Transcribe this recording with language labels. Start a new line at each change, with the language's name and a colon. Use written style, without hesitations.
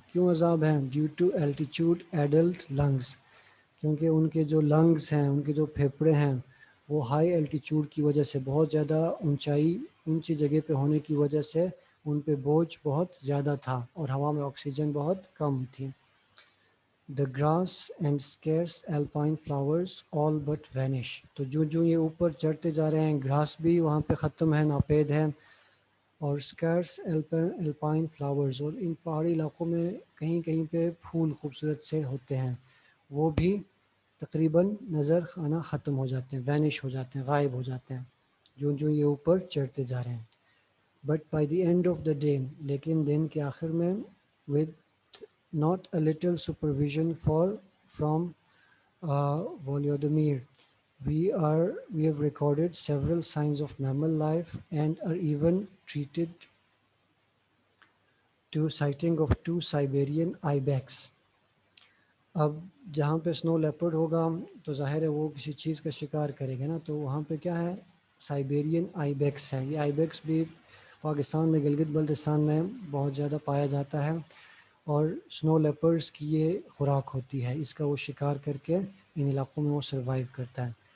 Urdu: کیوں عذاب ہے؟
English: Due to altitude adult lungs.
Urdu: کیونکہ ان کے جو لنگز ہیں، ان کے جو پھیپھڑے ہیں وہ ہائی الٹیٹیوڈ کی وجہ سے، بہت زیادہ اونچی جگہ پہ ہونے کی وجہ سے ان پہ بوجھ بہت زیادہ تھا اور ہوا میں آکسیجن بہت کم تھی.
English: The grass and scarce alpine flowers all but vanish.
Urdu: تو جو یہ اوپر چڑھتے جا رہے ہیں گراس بھی وہاں پہ ختم ہے، ناپید ہے، اور
English: scarce alpine flowers،
Urdu: اور ان پہاڑی علاقوں میں کہیں کہیں پہ پھول خوبصورت سے ہوتے ہیں وہ بھی تقریباً نظر آنا ختم ہو جاتے ہیں، وینش ہو جاتے ہیں، غائب ہو جاتے ہیں جو یہ اوپر چڑھتے جا رہے ہیں.
English: but by the end of the day,
Urdu: لیکن دن کے آخر میں
English: with not a little supervision from Volodymyr. We have recorded several signs of mammal life and are even treated to sighting of two Siberian ibex.
Urdu: اب جہاں پہ سنو leopard ہوگا تو ظاہر ہے وہ کسی چیز کا شکار کرے گا نا, تو وہاں پہ کیا ہے, سائبیرین آئی بیکس ہے. یہ آئی بیکس بھی پاکستان میں گلگت بلتستان میں بہت زیادہ پایا جاتا ہے, اور سنو لیپرڈس کی یہ خوراک ہوتی ہے, اس کا وہ شکار کر کے ان علاقوں میں وہ سروائیو کرتا ہے.